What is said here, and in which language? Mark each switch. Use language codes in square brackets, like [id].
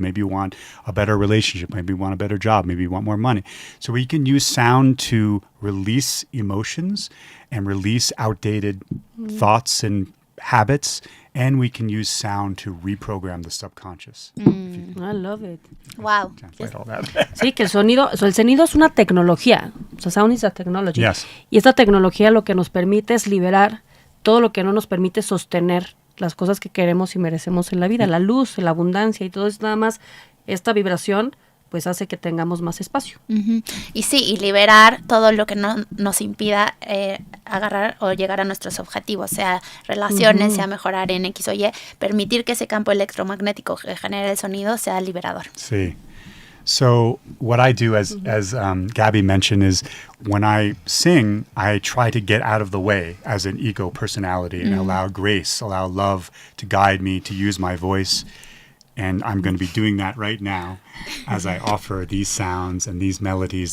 [en] Maybe you want a better relationship. Maybe you want a better job. Maybe you want more money. So we can use sound to release emotions and release outdated thoughts and habits, and we can use sound to reprogram the subconscious. I love it. Wow. Translate all that. [es] Sí, que el sonido es una tecnología. O sea, [en] sound is a technology. Yes. [es] Y esta tecnología lo que nos permite es liberar todo lo que no nos permite sostener las cosas que queremos y merecemos en la vida. La luz, la abundancia y todo eso, nada más esta vibración pues hace que tengamos más espacio. Y sí, y liberar todo lo que no nos impida agarrar o llegar a nuestros objetivos, sea relaciones, sea mejorar en X o Y, permitir que ese campo electromagnético que genera el sonido sea liberador. [en] See. So what I do, as Gaby mentioned, is when I sing, I try to get out of the way as an ego personality and allow grace, allow love to guide me, to use my voice. And I'm going to be doing that right now as I offer these sounds and these melodies.